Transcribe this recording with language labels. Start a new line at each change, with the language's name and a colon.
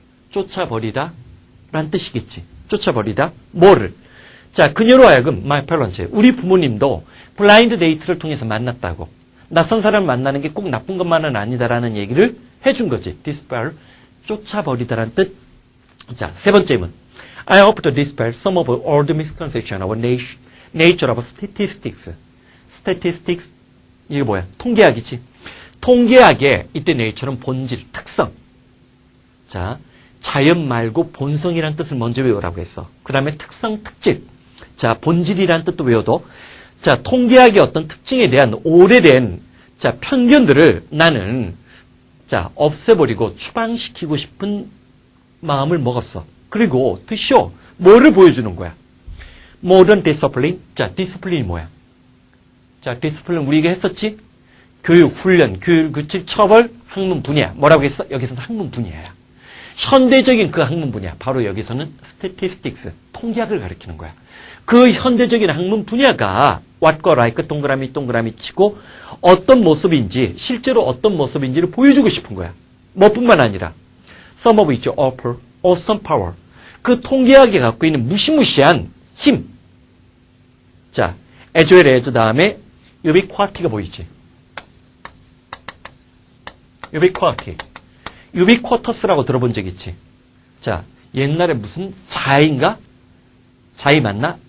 Korean: 쫓아버리다 라는 뜻이겠지. 쫓아버리다. 뭐를? 자, 그녀로 하여금 my parents, 우리 부모님도 블라인드 데이트를 통해서 만났다고. 낯선 사람을 만나는 게 꼭 나쁜 것만은 아니다라는 얘기를 해준 거지. dispel, 쫓아버리다라는 뜻. 자, 세 번째 문.
English: I hope to dispel some of old misconceptions of nature of statistics.
Korean: statistics, 이게 뭐야? 통계학이지. 통계학의 이때 nature는 본질, 특성. 자, 자연 말고 본성이란 뜻을 먼저 외우라고 했어. 그 다음에 특성, 특질. 자, 본질이란 뜻도 외워도. 자, 통계학의 어떤 특징에 대한 오래된 자, 편견들을 나는 자, 없애버리고 추방시키고 싶은 마음을 먹었어. 그리고 to show, 뭐를 보여주는 거야? modern discipline. 자, 디스플린이 뭐야? 자, 디스플린 우리가 했었지? 교육, 훈련, 규율, 규칙, 처벌, 학문 분야. 뭐라고 했어? 여기서는 학문 분야야. 현대적인 그 학문 분야. 바로 여기서는 statistics, 통계학을 가리키는 거야. 그 현대적인 학문 분야가 what과 like 동그라미 동그라미 치고 어떤 모습인지, 실제로 어떤 모습인지를 보여주고 싶은 거야.
English: 뭐뿐만 아니라 some of which offer awesome power.
Korean: 그 통계학이 갖고 있는 무시무시한 힘. 자, as well as 다음에 ubiquity가 보이지. ubiquity. ubiquitous라고 들어본 적 있지. 자, 옛날에 무슨 자이인가? 자이 맞나?